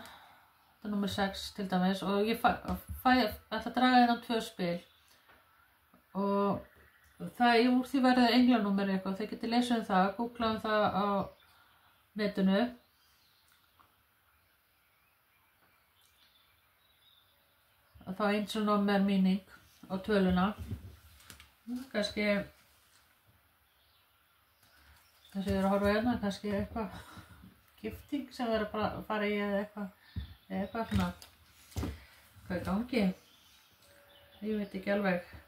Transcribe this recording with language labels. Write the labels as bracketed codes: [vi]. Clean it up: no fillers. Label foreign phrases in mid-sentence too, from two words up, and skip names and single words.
[is] Þetta er númer 6 til dæmis og ég ætla að draga hérna 2 spil og það úr því verður englanúmer eitthvað, þið getur lesið það, googlað það á netinu. Og þá [en] angel number meaning [is] á töluna. Kannski ég er að horfa hérna, kannski eitthvað gifting sem verður bara að fara í eða eitthvað svona, hvað er gangi? Ég veit ekki alveg.